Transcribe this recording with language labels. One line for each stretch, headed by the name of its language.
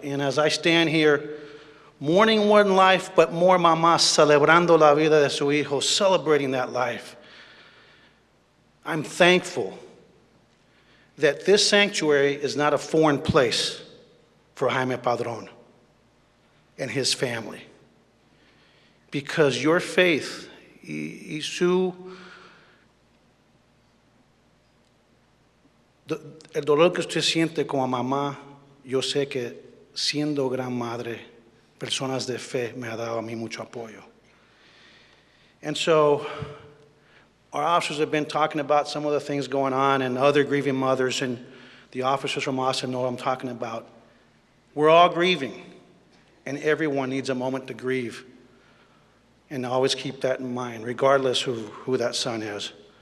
English: And as I stand here, mourning one life, but more mamás celebrando la vida de su hijo, celebrating that life, I'm thankful that this sanctuary is not a foreign place for Jaime Padron and his family.
Spanish: Because your faith, el dolor que usted siente como mamá, yo sé que siendo gran madre, personas de fe me ha dado a mí mucho apoyo.
English: And so our officers have been talking about some of the things going on, and other grieving mothers, and the officers from Austin know what I'm talking about. We're all grieving, and everyone needs a moment to grieve. And always keep that in mind, regardless who that son is.